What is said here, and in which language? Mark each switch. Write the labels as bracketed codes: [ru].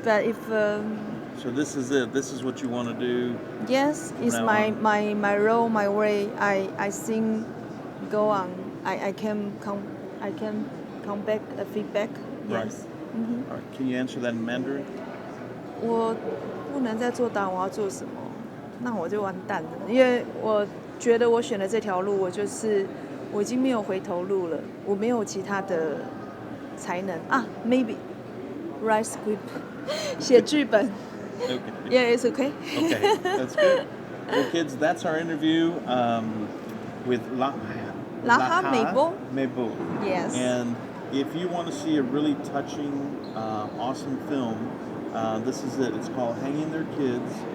[en] But if So this is it. This is what you want to do. yes, it's now my, on. my role, my way. I think go on. I can come back a feedback. Yes. All right. Can you answer that in Mandarin? [zh] 我不能再做答案，我要做什么？那我就完蛋了，因为我觉得我选的这条路，我已经没有回头路了，我没有其他的才能啊。 [en] Maybe write script， [zh] 写剧本。 [en] Okay. Yeah, it's okay. Okay, that's good. Well, kids, that's our interview with Laha Mebow. Yes. And if you want to see a really touching, awesome film, this is it. It's called Hanging Their Kids.